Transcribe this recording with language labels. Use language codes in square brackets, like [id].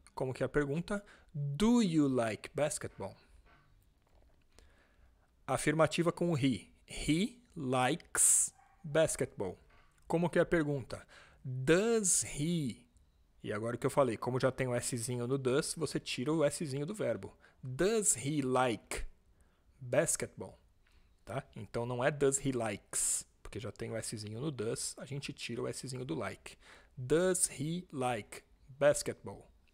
[pt] Como que é a pergunta? [en] Do you like basketball? [pt] Afirmativa com o [en] he. He likes basketball. [pt] Como que é a pergunta? [en] Does he? [pt] E agora o que eu falei, como já tem o Szinho no does, você tira o Szinho do verbo. [en] Does he like basketball? [pt] Tá? Então não é [en] does he likes, [pt] porque já tem o Szinho no does, a gente tira o Szinho do like. [en] Does he like basketball?